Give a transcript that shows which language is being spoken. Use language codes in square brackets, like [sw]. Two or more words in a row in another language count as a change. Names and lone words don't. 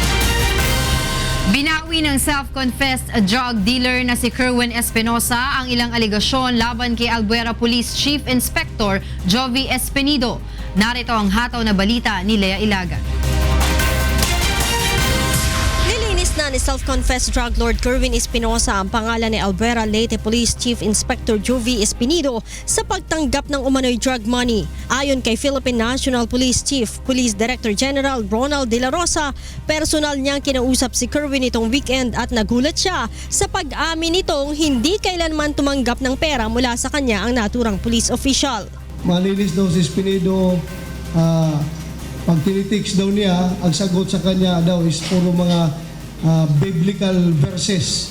[tl] Binawi ng [en] self-confessed drug dealer [tl] na si Kerwin Espinosa ang ilang aligasyon laban kay Albuera Police Chief Inspector Jovi Espinido. Narito ang hataw na balita ni Lea Ilagan. Na ni [en] self-confessed drug lord [tl] Kerwin Espinosa ang pangalan ni Albuera Leyte Police Chief Inspector Jovi Espinido sa pagtanggap ng umano'y [en] drug money. [tl] Ayon kay Philippine National Police Chief Police Director General Ronald De La Rosa, personal niyang kinausap si Kerwin itong weekend at nagulat siya sa pag-amin nitong hindi kailanman tumanggap ng pera mula sa kanya ang naturang [en] police official. [tl] Malinis daw si Espinido, pag tinitiks daw niya, ang sagot sa kanya daw is puro mga [en] biblical verses.